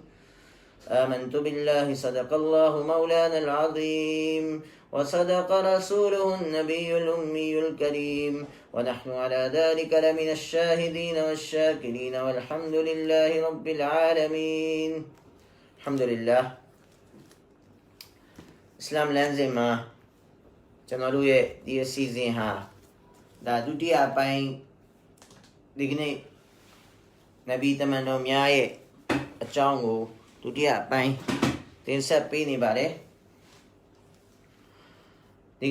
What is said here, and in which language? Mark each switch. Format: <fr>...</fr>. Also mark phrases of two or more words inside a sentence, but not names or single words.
<ar>آمنت بالله صدق الله مولانا العظيم وصدق رسوله النبي الأمي الكريم ونحن على ذلك لمن الشاهدين والشاكرين والحمد لله رب العالمين. Alhamdulillah.</ar> <my>Islam လမ်းစဉ်မှာကျွန်တော်တို့ရဲ့ဒီအစီအစဉ်ဟာဒါဒုတိယပိုင်းဒီကနေ့နဗီတမန်တော်များရဲ့အကြောင်းကိုဒုတိယပိုင်းတင်ဆက်ပေးနေပါတယ်ဒီက</my>